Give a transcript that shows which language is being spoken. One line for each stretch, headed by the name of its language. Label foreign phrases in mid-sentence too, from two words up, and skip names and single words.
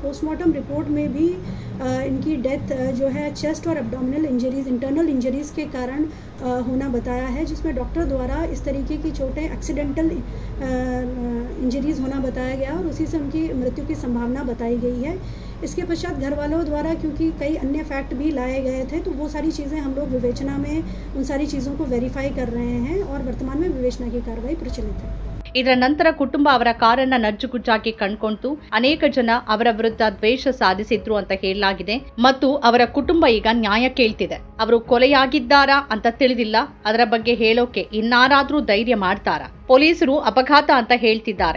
Hindi: पोस्टमार्टम रिपोर्ट में भी इनकी डेथ जो है चेस्ट और
English: abdominal injuries, internal injuries
Hindi: के कारण होना बताया है, जिसमें डॉक्टर द्वारा इस तरीके की चोटें
English: accidental injuries
Hindi: होना बताया गया और उसी से उनकी मृत्यु की संभावना बताई गई है। इसके पश्चात घर वालों द्वारा क्योंकि कई अन्य फैक्ट भी लाए गए थे, तो वो सारी चीज़ें हम लोग विवेचना में उन सारी चीज़ों को वेरीफाई कर रहे हैं और वर्तमान में विवेचना की कार्रवाई प्रचलित है।
Kannada: ಇದರ ನಂತರ ಕುಟುಂಬ ಅವರ ಕಾರನ್ನ ನಜ್ಜುಗುಜ್ಜಾಗಿ ಕಂಡ್ಕೊಂಡು ಅನೇಕ ಜನ ಅವರ ವಿರುದ್ಧ ದ್ವೇಷ ಸಾಧಿಸಿದ್ರು ಅಂತ ಹೇಳಲಾಗಿದೆ ಮತ್ತು ಅವರ ಕುಟುಂಬ ಈಗ ನ್ಯಾಯ ಕೇಳ್ತಿದೆ. ಅವರು ಕೊಲೆಯಾಗಿದ್ದಾರಾ ಅಂತ ತಿಳಿದಿಲ್ಲ. ಅದರ ಬಗ್ಗೆ ಹೇಳೋಕೆ ಇನ್ನಾರಾದ್ರೂ ಧೈರ್ಯ ಮಾಡ್ತಾರಾ? ಪೊಲೀಸರು ಅಪಘಾತ ಅಂತ ಹೇಳ್ತಿದ್ದಾರೆ.